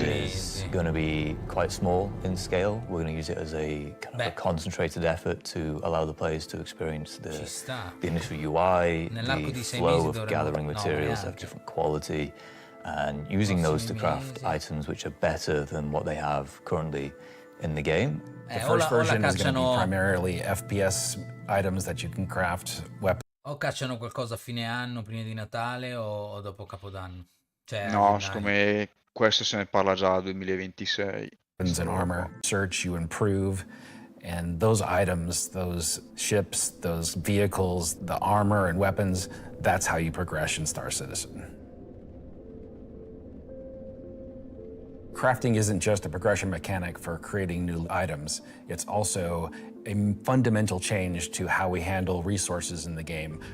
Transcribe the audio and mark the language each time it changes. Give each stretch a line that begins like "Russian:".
English: is going to be quite small in scale. We're going to use it as a kind of a concentrated effort to allow the players to experience the initial UI, the flow of gathering materials of different quality, and using those to craft items which are better than what they have currently in the game. The first version is going to be primarily FPS items that you can craft, weapons.
Italian: O cacciano qualcosa a fine anno, prima di Natale o dopo Capodanno? Cioè, No, secondo me questo se ne parla già nel 2026.
English: And armor search, you improve, and those items, those ships, those vehicles, the armor and weapons, that's how you progress in Star Citizen. Crafting isn't just a progression mechanic for creating new items, it's also a fundamental change to how we handle resources in the game.